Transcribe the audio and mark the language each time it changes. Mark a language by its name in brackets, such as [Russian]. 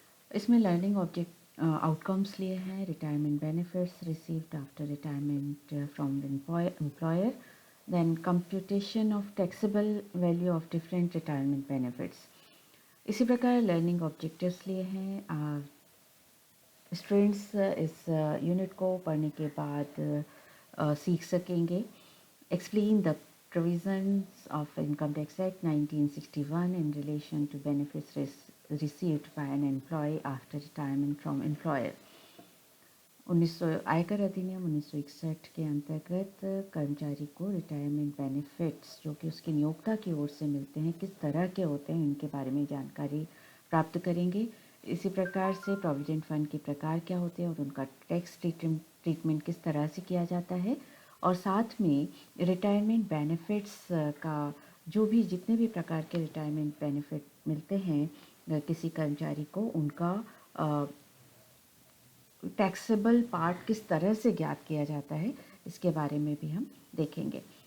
[Hindi] इसमें [English] learning object outcomes [Hindi] लिए हैं, [English] Retirement benefits received after retirement from employer, then computation of taxable value of different retirement benefits. [Hindi] इसी प्रकार learning objectives लिए हैं। स्टूडेंट्स इस यूनिट को पढ़ने के बाद सीख सकेंगे। [English] Explain the provisions of Income Tax Act 1961 in relation to benefits received by an employee after retirement from employer. [Hindi] 1900 आयकर अधिनियम 1961 के अंतर्गत कर्मचारी को रिटायरमेंट बेनिफिट्स जो कि उसकी नियोक्ता की ओर से मिलते हैं, किस तरह के होते हैं, इनके बारे में जानकारी प्राप्त करेंगे। इसी प्रकार से प्रोविडेंट फंड के प्रकार क्या होते हैं और उनका टैक्स ट्रीटमेंट किस तरह से किया जाता है, और साथ में रिटायरमेंट बेनिफिट्स का जो भी जितने भी प्रकार के रिटायरमेंट बेनिफिट मिलते हैं किसी कर्मचारी को, उनका टैक्सेबल पार्ट किस तरह से ज्ञात किया जाता है, इसके बारे में भी हम देखेंगे।